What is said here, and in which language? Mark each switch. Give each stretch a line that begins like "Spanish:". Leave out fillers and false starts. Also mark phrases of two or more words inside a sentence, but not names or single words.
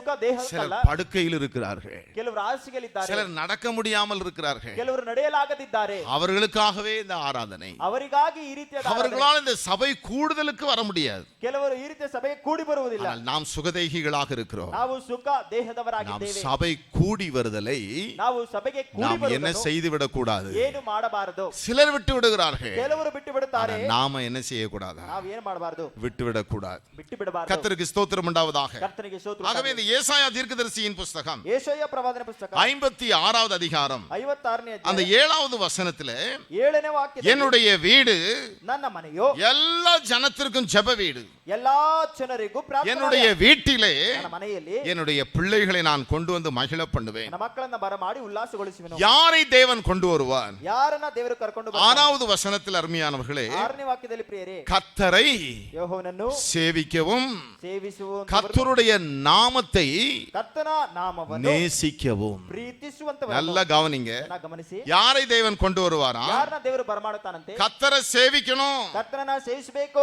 Tamil: சிலர்
Kannada: ದೇಹಕ್ಕಲ್ಲ.
Tamil: படுக்கையில் இருக்கிறார்கள்,
Kannada: ಕೆಲವರು ಹಾಸಿಗೆಯಲ್ಲಿದ್ದಾರೆ,
Tamil: சிலர் நடக்க முடியாமல் இருக்கிறார்கள்.
Kannada: ಕೆಲವರು ನಡೆಯಲಾಗದಿದ್ದಾರೆ.
Tamil: அவர்களுக்காகவே இந்த ஆராதனை.
Kannada: ಅವರಿಗಾಗಿ ಈ ರೀತಿಯ ಆರಾಧನೆ.
Tamil: அவர்களால் இந்த சபை கூடுதலுக்கு வர முடியாது.
Kannada: ಕೆಲವರು ಈ ರೀತಿಯ ಸಭೆಗೆ ಕೂಡಿ ಬರುವುದಿಲ್ಲ.
Tamil: ஆனால் நாம் சுகதேகிகளாக இருக்கிறோம்.
Kannada: ನಾವು ಸುಖ
Tamil: நாம்
Kannada: ದೇಹದವರಾಗಿದ್ದೇವೆ.
Tamil: சபை கூடி வருதலை
Kannada: ನಾವು ಸಭೆಗೆ ಕೂಡಿ
Tamil: நாம் என்ன
Kannada: ಬರುವುದನ್ನು
Tamil: செய்து விடக்கூடாது.
Kannada: ಏನು ಮಾಡಬಾರದು.
Tamil: சிலர் விட்டு விடுகிறார்கள்,
Kannada: ಕೆಲವರು ಬಿಟ್ಟು ಬಿಡುತ್ತಾರೆ.
Tamil: ஆனால் நாம என்ன செய்யக்கூடாதா?
Kannada: ನಾವು ಏನು ಮಾಡಬಾರದು?
Tamil: விட்டு விடக்கூடாது.
Kannada: ಬಿಟ್ಟು ಬಿಡಬಾರದು.
Tamil: கர்த்தருக்கு ஸ்தோத்திரம் உண்டாவதாக.
Kannada: ಕರ್ತನಿಗೆ ಸ್ತೋತ್ರ
Tamil: ஆகவே
Kannada: ಉಂಟಾಗಲಿ.
Tamil: இந்த ஏசாயா தீர்க்கதரிசியின் புஸ்தகம்
Kannada: ಯೆಶಾಯ ಪ್ರವಾದನೆ ಪುಸ್ತಕ
Tamil: 56வது அதிகாரம்
Kannada: 56ನೇ
Tamil: அந்த
Kannada: ಅಧ್ಯಾಯ
Tamil: 7வது வசனத்திலே,
Kannada: 7ನೇ ವಾಕ್ಯದಲ್ಲಿ,
Tamil: என்னுடைய வீடு
Kannada: ನನ್ನ ಮನೆಯು
Tamil: எல்லா ஜனத்திற்கும் ஜெப வீடு,
Kannada: ಎಲ್ಲಾ ಜನರಿಗೂ
Tamil: என்னுடைய
Kannada: ಪ್ರಾರ್ಥನೆ.
Tamil: வீட்டிலே
Kannada: ನನ್ನ ಮನೆಯಲ್ಲಿ
Tamil: என்னுடைய பிள்ளைகளை நான் கொண்டு வந்து மகிழ பண்ணுவேன்.
Kannada: ನನ್ನ ಮಕ್ಕಳನ್ನ ಬರಮಾಡಿ ಉಲ್ಲಾಸಗೊಳಿಸುವೆನು.
Tamil: யாரை தேவன் கொண்டு வருவார்?
Kannada: ಯಾರನ್ನ ದೇವರು ಕರ್ಕೊಂಡು ಬರ್ತಾನೆ?
Tamil: 6வது வசனத்தில் அருமையானவர்களே,
Kannada: 6ನೇ ವಾಕ್ಯದಲ್ಲಿ ಪ್ರಿಯರೇ,
Tamil: கர்த்தரை
Kannada: ಯೆಹೋವನನ್ನು
Tamil: சேவிக்கவும்
Kannada: ಸೇವಿಸುವಂತವರು,
Tamil: கர்த்தருடைய நாமத்தை
Kannada: ಕರ್ತನ ನಾಮವನ್ನು
Tamil: நேசிக்கவும்.
Kannada: ಪ್ರೀತಿಸುವಂತವರು.
Tamil: நல்லா கவனிங்க,
Kannada: ಗಮನಿಸಿ,
Tamil: யாரை தேவன் கொண்டு வருவாரா?
Kannada: ಯಾರನ್ನ ದೇವರು ಬರಮಾಡುತ್ತಾನಂತೆ?
Tamil: கர்த்தரை சேவிக்கணும்,
Kannada: ಕರ್ತನನ್ನ ಸೇವಿಸಬೇಕು,